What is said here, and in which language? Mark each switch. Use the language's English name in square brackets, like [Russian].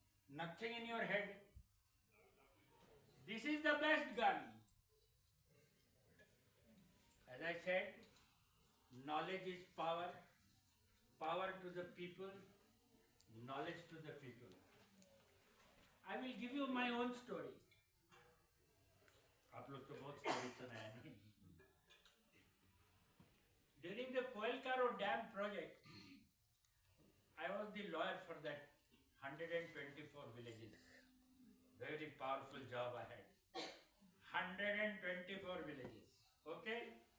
[English] Nothing in your head. This is the best gun. As I said, knowledge is power. Power to the people, knowledge to the people. I will give you my own story. [Hindi] आप लोग तो बहुत story सुना है नहीं? [English] During the Koilkaro Dam project, I was the lawyer for that 124 villages. Very powerful job I had. 124 villages. Okay?